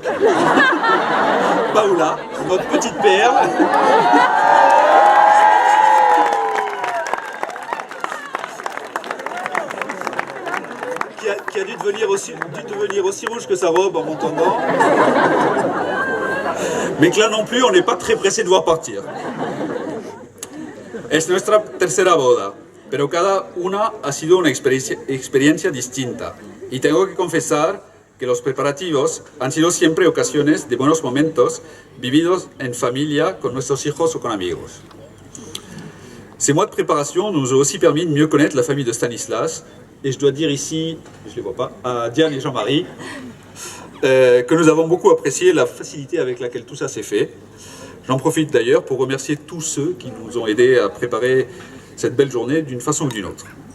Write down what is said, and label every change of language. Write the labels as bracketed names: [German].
[French] Paola, notre petite perle, qui a dû devenir aussi rouge que sa robe en m'entendant. Mais que là non plus, on n'est pas très pressé de voir partir. [Spanish] Es nuestra tercera boda, pero cada una ha sido una experiencia distinta. Y tengo que confesar que los preparativos han sido siempre ocasiones de buenos momentos vividos en familia, con nuestros hijos o con amigos. [French] Ces mois de préparation nous ont aussi permis de mieux connaître la famille de Stanislas, et je dois dire ici, je ne les vois pas, à Diane et Jean-Marie, que nous avons beaucoup apprécié la facilité avec laquelle tout ça s'est fait. J'en profite d'ailleurs pour remercier tous ceux qui nous ont aidés à préparer cette belle journée d'une façon ou d'une autre.